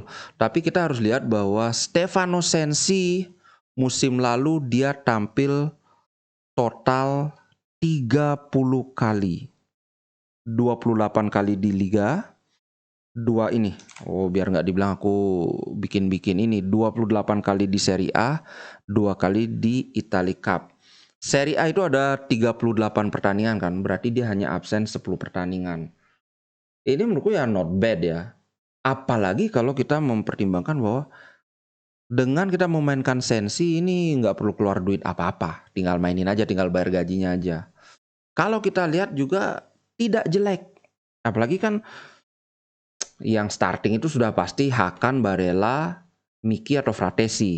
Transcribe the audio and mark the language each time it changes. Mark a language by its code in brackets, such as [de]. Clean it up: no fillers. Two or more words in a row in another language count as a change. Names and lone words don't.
[id] Tapi kita harus lihat bahwa Stefano Sensi musim lalu dia tampil total 30 kali. 28 kali di Liga, biar nggak dibilang aku bikin-bikin ini, 28 kali di Serie A, 2 kali di Italia Cup. Serie A itu ada 38 pertandingan kan, berarti dia hanya absen 10 pertandingan. Ini menurutku ya [en] not bad [id] ya. Apalagi kalau kita mempertimbangkan bahwa dengan kita memainkan Sensi ini nggak perlu keluar duit apa-apa, tinggal mainin aja, tinggal bayar gajinya aja. Kalau kita lihat juga tidak jelek, apalagi kan yang starting itu sudah pasti Hakan, Barella, Miki atau Fratesi.